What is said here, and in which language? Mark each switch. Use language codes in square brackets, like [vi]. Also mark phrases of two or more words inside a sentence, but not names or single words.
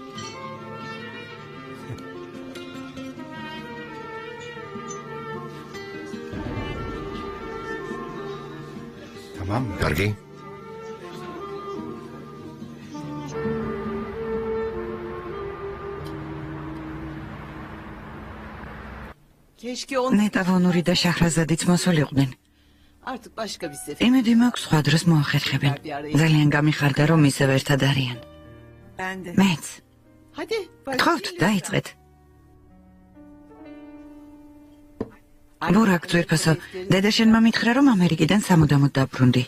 [ka] კარგი? ნეტავონური და შაჰრაზადიც მოსულიყვნენ. [tr] Artık başka bir sefer. [ka] იმედი მაქვს სხვა დროს მოახერხებენ. ძალიან გამიხარდა რომ ისევ ერთად არიან. მეც. [tr] Hadi. [ka] გთხოვთ დაიწყეთ. ბურაკ ძვირფასო, დედა შენმა მითხრა რომ ამერიკიდან სამუდამოდ დაბრუნდი.